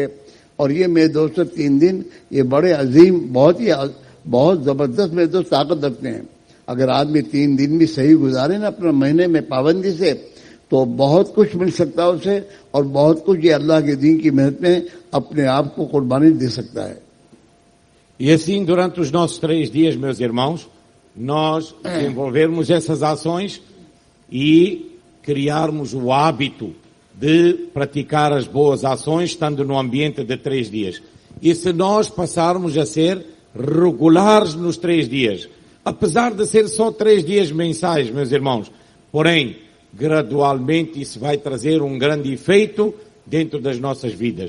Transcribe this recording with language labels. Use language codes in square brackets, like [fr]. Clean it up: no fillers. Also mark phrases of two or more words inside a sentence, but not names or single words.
[hi] और ये मेरे दोस्तों 3 दिन ये बड़े अजीम, बहुत जबरदस्त मेरे दोस्त ताकत रखते हैं। अगर आदमी 3 दिन भी सही गुजारे ना अपने महीने में पाबंदी से तो बहुत कुछ मिल सकता है उसे और बहुत कुछ ये अल्लाह के दीन की मेहनत में अपने आप को कुर्बानी दे सकता है। [pt] E assim, durante os nossos 3 dias, meus irmãos, nós desenvolvermos essas ações e criarmos o hábito de praticar as boas ações, estando no ambiente de 3 dias. E se nós passarmos a ser regulares nos 3 dias, apesar de ser só 3 dias mensais, meus irmãos, porém, gradualmente isso vai trazer um grande efeito dentro das nossas vidas.